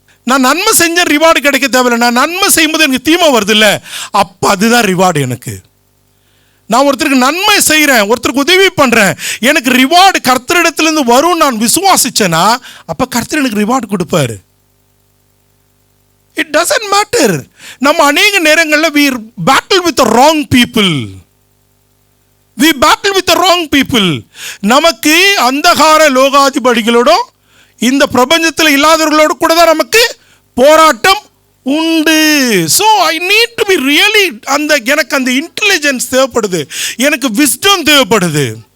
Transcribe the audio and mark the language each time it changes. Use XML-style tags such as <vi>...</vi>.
<ta>நான் நன்மை செஞ்ச ரிவார்டு கிடைக்க தேவையில்லை, நான் நன்மை செய்யும்போது எனக்கு தீமை வருது இல்லை, அப்போ அதுதான் ரிவார்டு எனக்கு. நான் ஒருத்தருக்கு நன்மை செய்கிறேன், ஒருத்தருக்கு உதவி பண்ணுறேன், எனக்கு ரிவார்டு கர்த்தரிடத்துலேருந்து வரும் நான் விசுவாசிச்சேன்னா அப்போ கர்த்தர் எனக்கு ரிவார்டு கொடுப்பாரு.</ta> <en>It doesn't matter.</en> <ta>நம்ம அநேக நேரங்களில்</ta> <en>we battle with the wrong people. We battle with the wrong people.</en> <ta>நமக்கு அந்தகார லோகாதிபதிகளோட இந்த பிரபஞ்சத்தில் இல்லாதவர்களோடு கூட தான் நமக்கு போராட்டம் உண்டு.</ta> <en>so I need to be really</en> <ta>எனக்கு அந்த இன்டெலிஜென்ஸ் தேவைப்படுது, எனக்கு விஸ்டம் தேவைப்படுது.</ta>